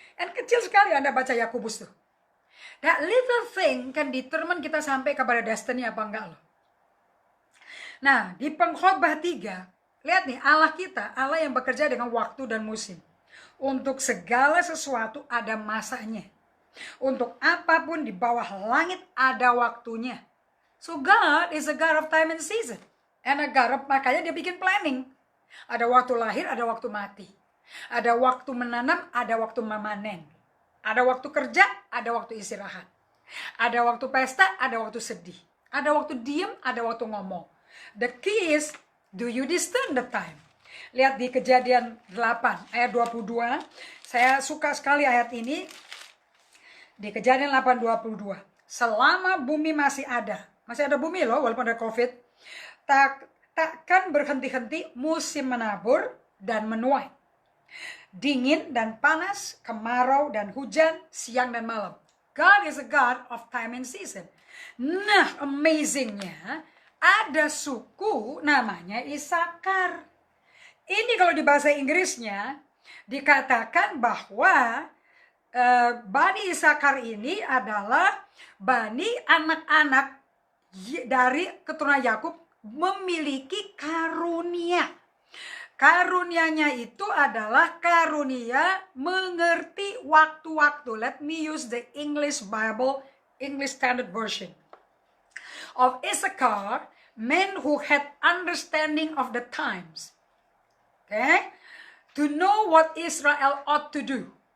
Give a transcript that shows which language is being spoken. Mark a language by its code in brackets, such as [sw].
[id] And kecil sekali Anda baca Yakobus tuh. [en] That little thing can determine [id] kita sampai kepada destiny apa enggak loh. Nah, di Pengkhotbah 3, lihat nih Allah kita, Allah yang bekerja dengan waktu dan musim. Untuk segala sesuatu ada masanya. Untuk apapun di bawah langit ada waktunya. [en] So God is a God of time and season. [id] And a God of, makanya dia bikin planning. Ada waktu lahir, ada waktu mati. Ada waktu menanam, ada waktu memanen. Ada waktu kerja, ada waktu istirahat. Ada waktu pesta, ada waktu sedih. Ada waktu diem, ada waktu ngomong. [en] The key is, do you discern the time? [id] Lihat di Kejadian 8 ayat 22. Saya suka sekali ayat ini. Di Kejadian 8:22. Selama bumi masih ada bumi loh walaupun ada COVID, takkan berhenti-henti musim menabur dan menuai. Dingin dan panas, kemarau dan hujan, siang dan malam. [en] God is a God of time and season. [id] Nah, amazingnya ada suku namanya Isakar. Ini kalau di bahasa Inggrisnya dikatakan bahwa Bani Isakar ini adalah Bani anak-anak dari keturunan Yakub memiliki karunia. Karunianya itu adalah karunia mengerti waktu-waktu. [en] Let me use the English Bible, English Standard Version. Of Issachar, men who had understanding of the times. Okay? To know what Israel ought to do.